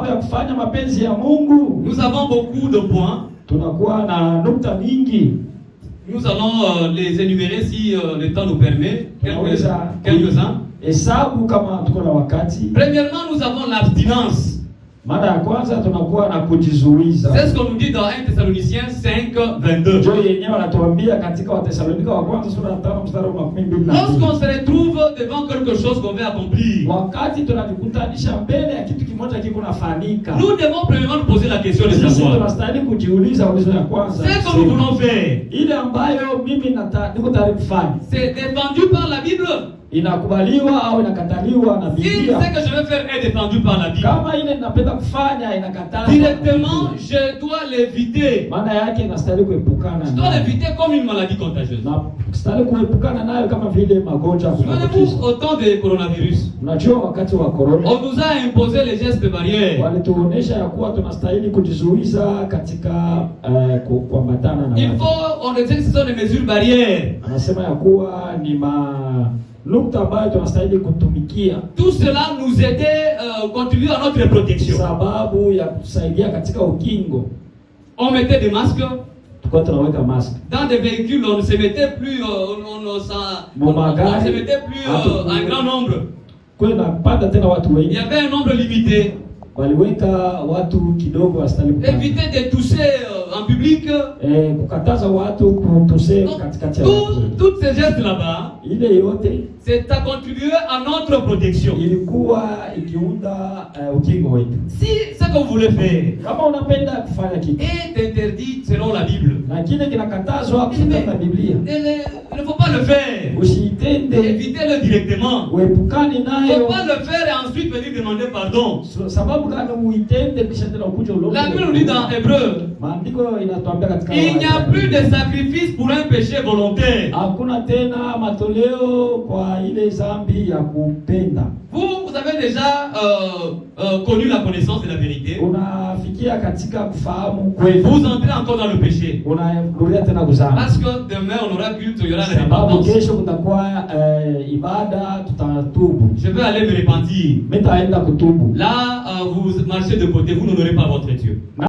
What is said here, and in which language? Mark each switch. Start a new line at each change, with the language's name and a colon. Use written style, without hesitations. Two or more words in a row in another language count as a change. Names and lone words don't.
French: Nous avons beaucoup de points. Nous allons les énumérer si le temps nous permet. Quelques-uns. Premièrement, nous avons l'abstinence.
Swahili: Mara ya kwanza tunakuwa na kujizuiza.
French: C'est ce qu'on nous dit dans 1 Thessaloniciens 5:22.
Swahili: Ndio yenyewe anatuambia katika Wathesalonika wa kwanza sura ya 5 mstari wa 12.
French: Lorsqu'on se retrouve devant quelque chose qu'on veut accomplir,
Swahili: Wakati tunajikutanisha mbele ya kitu kimoja kiko nafanyika,
French: nous devons premièrement nous poser la question de
Swahili: sisi
French: savoir
Swahili: tunastahili kujiuliza ulizo ya kwanza.
French: ce que nous voulons faire,
Swahili: Ile ambayo mimi niko tayari kufanya
French: c'est défendu par la Bible.
Swahili: inakubaliwa au inakataliwa na
French: Si
Swahili: Biblia.
French: ce que je veux faire est défendu par la Bible,
Swahili: Kama ile ninapenda kufanya inakatazwa
French: directement, je dois l'éviter.
Swahili: maana yake inastahili kuepukana
French: Je dois
Swahili: nayo.
French: l'éviter comme une maladie contagieuse.
Swahili: Na stahili kuepukana nayo kama vile magonjwa ya
French: Souvenez-vous,
Swahili: kuambukiza.
French: au temps du coronavirus,
Swahili: Unajua wakati wa corona
French: on nous a imposé les gestes barrières.
Swahili: walituonesha ya kuwa tunastahili kujizuiza katika kuambatana na
French: Il
Swahili: watu.
French: faut, on disait que ce sont des mesures barrières.
Swahili: Anasema ya kuwa ni nukta ambayo tunastahili kutumikia
French: Tout cela nous aidait, contribuer à notre protection.
Swahili: sababu ya kusaidia katika ukingo.
French: On mettait des masques.
Swahili: Tulikuwa tunaweka mask
French: Dans des véhicules, on ne se mettait plus, on ne se mettait plus un grand nombre.
Swahili: kwa napanda tena watu
French: Il
Swahili: wengi,
French: y avait un nombre limité.
Swahili: waliweka watu kidogo wastahili kupanda.
French: Éviter de toucher en public.
Swahili: Kukataza watu kutuse
French: Donc,
Swahili: katikati ya watu.
French: toutes ces gestes là-bas,
Swahili: Ile yote
French: c'est à contribuer à notre protection.
Swahili: ilikuwa ikiunda ukingo wetu.
French: Si ce que vous voulez faire
Swahili: Kama unapenda kufanya kitu
French: est interdit selon la Bible,
Swahili: na kile kinakatazwa kufuatana na Biblia,
French: il ne faut pas le faire.
Swahili: usiitende,
French: Évitez-le directement.
Swahili: uepukane
French: Il ne
Swahili: nayo.
French: faut pas le faire et ensuite venir demander pardon.
Swahili: Sababu gani uitende kisha tena ukuja ulombe?
French: La Bible nous dit dans Hébreu,
Swahili: Maandiko inatuambia katika
French: il n'y a plus de sacrifice pour un péché volontaire.
Swahili: hakuna tena matoleo kwa ile zambi ya kupenda.
French: Vous avez déjà connu la connaissance de la vérité.
Swahili: Unafikia katika kufahamu kweli,
French: Vous entrez encore dans le péché.
Swahili: unarudia tena kuzama.
French: Parce que demain on aura culte, il y aura la
Swahili: Sababu
French: repentance.
Swahili: kesho kutakuwa ibada, tutatubu.
French: Je vais aller me repentir.
Swahili: Mimi nitaenda kutubu.
French: Là, vous marchez de côté, vous n'honorez pas votre Dieu.